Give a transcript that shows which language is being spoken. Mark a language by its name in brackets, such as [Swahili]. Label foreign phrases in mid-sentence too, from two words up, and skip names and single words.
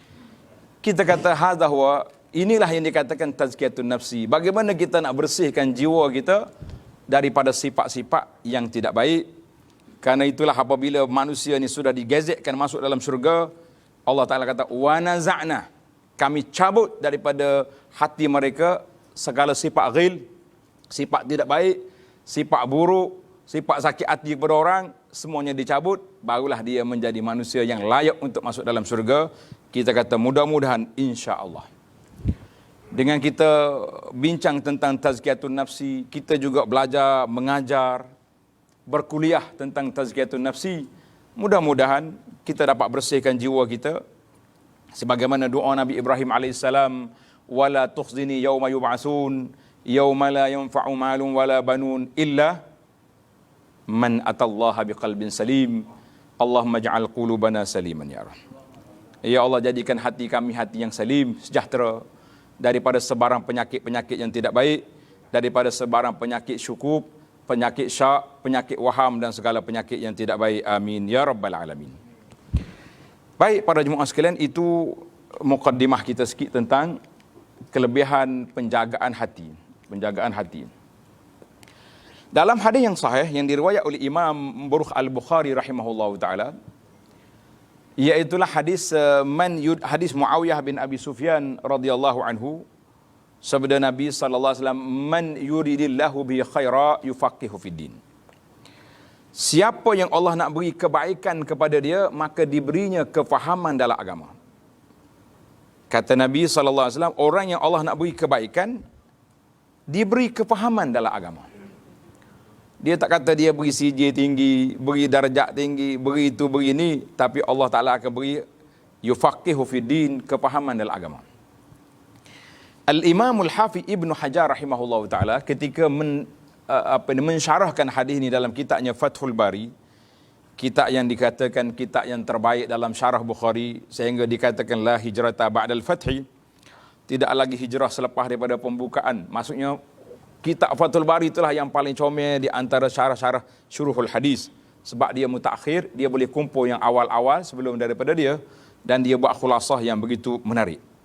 [Malay] Kita kata [Arabic] هذا هو [Malay] Inilah yang dikatakan [Arabic] تزكية النفس. [Malay] Bagaimana kita nak bersihkan jiwa kita daripada sifat-sifat yang tidak baik. Karena itulah apabila manusia ni sudah digazetkan masuk dalam syurga, Allah Ta'ala kata, [Arabic] ونزعنا, [Malay] kami cabut daripada hati mereka segala sifat ghil, sifat tidak baik, sifat buruk, sifat sakit hati kepada orang, semuanya dicabut, barulah dia menjadi manusia yang layak untuk masuk dalam syurga. Kita kata mudah-mudahan [Arabic] إن شاء الله. [Malay] Dengan kita bincang tentang [Arabic] تزكية النفس, [Malay] kita juga belajar, mengajar, berkuliah tentang [Arabic] تزكية النفس. [Malay] Mudah-mudahan kita dapat bersihkan jiwa kita. Sebagaimana doa Nabi Ibrahim AS, [Arabic] ولا تخزني يوم يبعثون يوم لا ينفع مال ولا بنون إلا من أتى الله بقلب سليم. اللهم اجعل قلوبنا سليما يا رب. يا الله, [Malay] jadikan hati kami hati yang salim, sejahtera daripada sebarang penyakit-penyakit yang tidak baik, daripada sebarang penyakit syukuk, penyakit syak, penyakit waham dan segala penyakit yang tidak baik. [Arabic] آمين يا رب العالمين. [Malay] Baik para jemaah sekalian, itu mukaddimah kita sikit tentang kelebihan penjagaan hati. Penjagaan hati. Dalam hadis yang sahih yang diriwayat oleh Imam Buruh Al-Bukhari [Arabic] رحمه الله تعالى, [Malay] iaitulah hadis hadis Muawiyah bin Abi Sufyan [Arabic] رضي الله عنه, [Malay] sabda Nabi [Arabic] صلى الله عليه وسلم, من يرد الله به خيرا يفقهه في الدين. [Malay] Siapa yang Allah nak beri kebaikan kepada dia, maka diberinya kefahaman dalam agama. Kata Nabi [Arabic] صلى الله عليه وسلم, [Malay] orang yang Allah nak beri kebaikan diberi kefahaman dalam agama. Dia tak kata dia beri CJ tinggi, beri darjat tinggi, beri itu, beri ini, tapi Allah Ta'ala akan beri [Arabic] يفقهه في الدين, [Malay] kepahaman dalam agama. Al-Imam Al-Hafiz Ibn Hajar [Arabic] رحمه الله تعالى [Malay] ketika mensyarahkan hadis ini dalam kitabnya Fathul Bari, kitab yang dikatakan kitab yang terbaik dalam syarah Bukhari, sehingga dikatakan [Arabic] لا هجرة بعد الفتح, [Malay] tidak lagi hijrah selepas daripada pembukaan. Maksudnya kitab Fathul Bari itulah yang paling comel di antara syarah-syarah [Arabic] شروح الحديث. [Malay] Sebab dia mutakhir, dia boleh kumpul yang awal-awal sebelum daripada dia, dan dia buat khulasah yang begitu menarik.